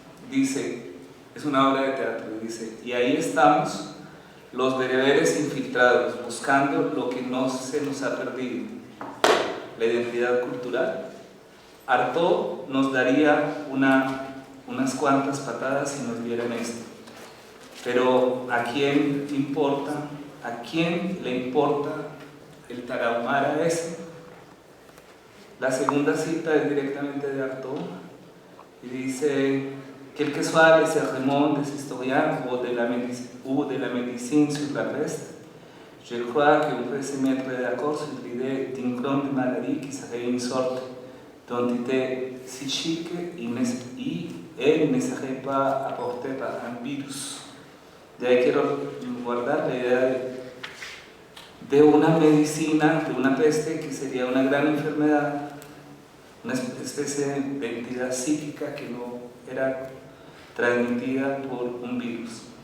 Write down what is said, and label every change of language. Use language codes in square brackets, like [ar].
[es] Dice, es una obra de teatro, dice: y ahí estamos, los bereberes infiltrados, buscando lo que no se nos ha perdido, la identidad cultural. Artaud nos daría unas cuantas patadas si nos vieran esto. Pero ¿a quién importa? ¿A quién le importa el tarahumara ese? La segunda cita es directamente de Artaud y dice: [fr] quel que soit les sermons des historiens ou de la médecine sur la peste, je crois qu'on peut se mettre d'accord sur l'idée d'une grande maladie qui serait une sorte d'entité psychique et ne serait pas apportée par un virus. [es] De ahí quiero guardar la idea de una medicina, de una peste que sería una gran enfermedad, una especie de entidad psíquica que no era transmitida por un virus.